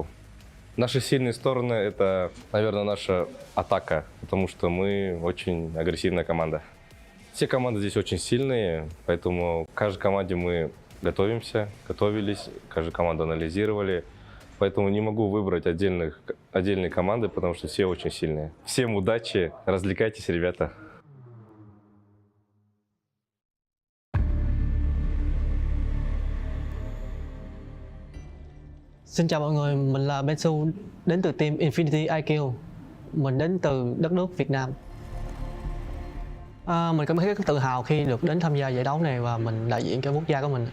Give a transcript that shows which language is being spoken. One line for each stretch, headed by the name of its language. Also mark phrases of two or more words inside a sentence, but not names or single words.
Russian: Наши сильные стороны — это, наверное, наша атака, потому что мы очень агрессивная команда. Все команды здесь очень сильные, поэтому каждой команде мы готовимся, готовились, каждую команду анализировали. Поэтому не могу выбрать отдельные команды, потому что все очень сильные. Всем удачи, развлекайтесь, ребята.
Vietnamese: Xin chào mọi người, mình là Bensu, đến từ team Infinity IQ. Mình đến từ đất nước Việt Nam. Mình cảm thấy rất tự hào khi được đến tham gia giải đấu này và mình đại diện cho quốc gia của mình.